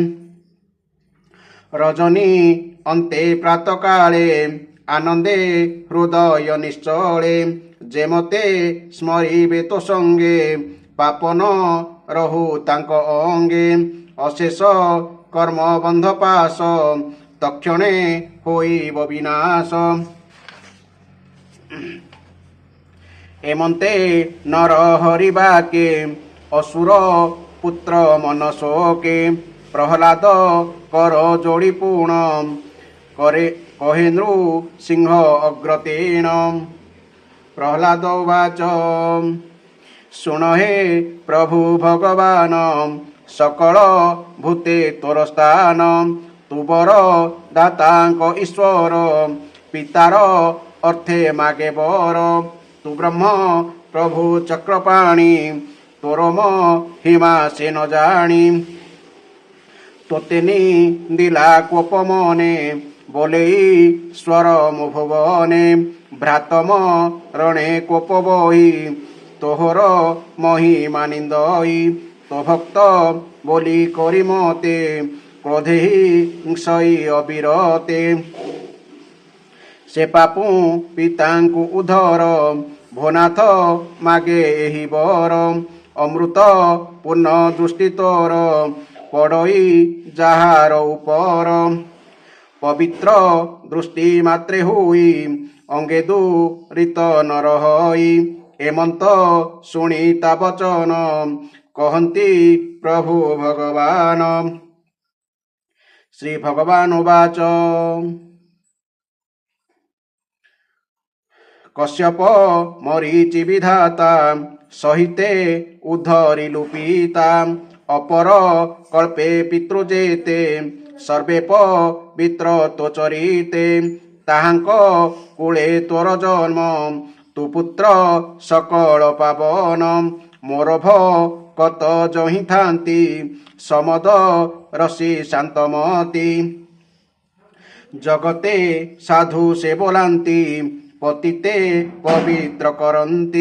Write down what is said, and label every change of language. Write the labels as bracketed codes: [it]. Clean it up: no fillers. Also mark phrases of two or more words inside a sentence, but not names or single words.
[or] ରଜନୀ ଅନ୍ତେ ପ୍ରାତକାଳେ ଆନନ୍ଦେ ହୃଦୟ ନିଶ୍ଚଳେ ଯେ ମତେ ସ୍ମରିବେ ତୋ ସଙ୍ଗେ ପାପନ ରହୁ ତାଙ୍କ ଅଙ୍ଗେ ଅଶେଷ କର୍ମ ବନ୍ଧ ପାଶ ତକ୍ଷଣେ ହୋଇବ ବିନାଶ ଏମନ୍ତେ ନର ହରିବାକେ ଅସୁର ପୁତ୍ର ମନ ଶୋକେ ପ୍ରହ୍ଲାଦ କର ଯୋଡ଼ି ପୁଣ କରେ କହେ ନୃସିଂହ ଅଗ୍ରତେଣ ପ୍ରହ୍ଲାଦ ଉବାଚ ଶୁଣ ହେ ପ୍ରଭୁ ଭଗବାନ ସକଳ ଭୂତେ ତୋର ସ୍ଥାନ ତୁ ବର ଦାତାଙ୍କ ଈଶ୍ୱର ପିତାର ଅର୍ଥେ ମାଗେ ବର ତୁ ବ୍ରହ୍ମ ପ୍ରଭୁ ଚକ୍ରପାଣି ତୋର ମହିମା ସେ ନ ଜାଣି ତୋତେ ଦିଲା କୋପ ମନେ ବୋଲେ ସ୍ୱର ମୋ ଭୁବନେ ଭ୍ରାତମ ରଣେ କୋପ ବହି ତୋହର ମହିମା ନିନ୍ଦଇ ତୋ ଭକ୍ତ ବୋଲି କରି ମତେ କ୍ରୋଧେ ହିଂସଇ ଅବିରତେ ସେ ପାପୁ ପିତାଙ୍କୁ ଉଧର ଭୋନାଥ ମାଗେ ଏହି ବର ଅମୃତ ପୂର୍ଣ୍ଣ ଦୃଷ୍ଟି ତୋର ପଡ଼ଇ ଯାହାର ଉପର ପବିତ୍ର ଦୃଷ୍ଟି ମାତ୍ରେ ହୁଇ ଅଙ୍ଗେ ଦୂରିତ ନ ରହି ଏମନ୍ତ ଶୁଣିତା ବଚନ କହନ୍ତି ପ୍ରଭୁ ଭଗବାନ ଶ୍ରୀ ଭଗବାନ ଉବାଚ କଶ୍ୟପ ମରୀଚି ବିଧାତା ସହିତେ ଉଦ୍ଧରି ଲୁପିତା ଅପର କଳ୍ପେ ପିତୃଯେତେ ସର୍ବେ ପବିତ୍ର ତୋ ଚରିତେ ତାହାଙ୍କ କୂଳେ ତୋର ଜନ୍ମ ତୁ ପୁତ୍ର ସକଳ ପାବନ ମୋର ଭକ୍ତ ଯହିଁ ଥାନ୍ତି ସମଦ ରସୀ ଶାନ୍ତମତୀ ଜଗତେ ସାଧୁ ସେ ବୋଲାନ୍ତି ପତିତେ ପବିତ୍ର କରନ୍ତି।